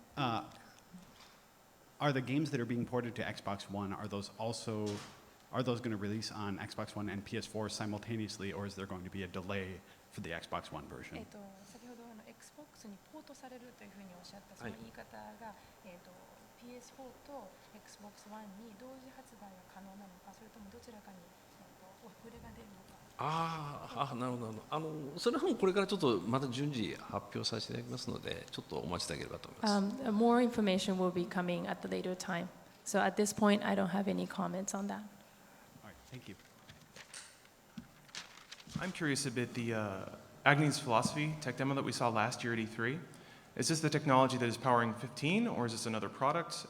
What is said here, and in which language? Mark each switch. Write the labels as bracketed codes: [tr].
[en] Are the games that are being ported to Xbox One, are those going to release on Xbox One and PS4 simultaneously, or is there going to be a delay for the Xbox One version? [ja] 先ほどXbox にポートされるというふうにおっしゃったその言い方が、PS4 と Xbox One に同時発売が可能なのか、それともどちらかに、遅れが出るのか。なるほどなるほど。それはもうこれからちょっとまた順次発表させていただきますので、ちょっとお待ちいただければと思います。 [en] More information will be coming at the later time. So at this point, I don't have any comments on that. All right, thank you. I'm curious a bit, the Agnes Philosophy tech demo that we saw last year at E3, is this the technology that is powering 15, or is this another product?